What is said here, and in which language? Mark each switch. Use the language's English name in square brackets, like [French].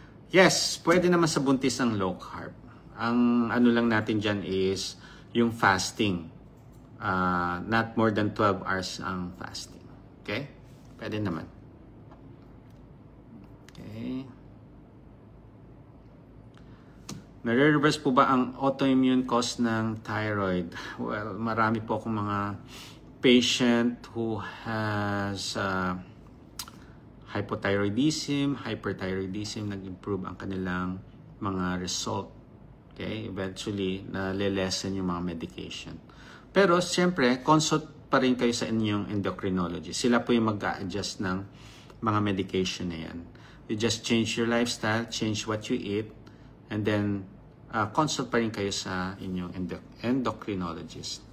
[English] Yes, [Filipino] pwede naman sa buntis ang low carb. Ang ano lang natin dyan is yung fasting. [English] Not more than 12 hours [Filipino] ang fasting. Okay? Pwede naman. Okay. Nare-reverse po ba ang autoimmune cause ng thyroid? Well, marami po akong mga patient [English] who has hypothyroidism, hyperthyroidism, [Filipino] nag-improve ang kanilang mga result. Okay? Eventually, nalilesen yung mga medication. Pero, siyempre, consult pa rin kayo sa inyong endocrinologist. Sila po yung mag-a-adjust ng mga medication na yan. [English] You just change your lifestyle, change what you eat, and then [Filipino] consult pa rin kayo sa inyong endocrinologist.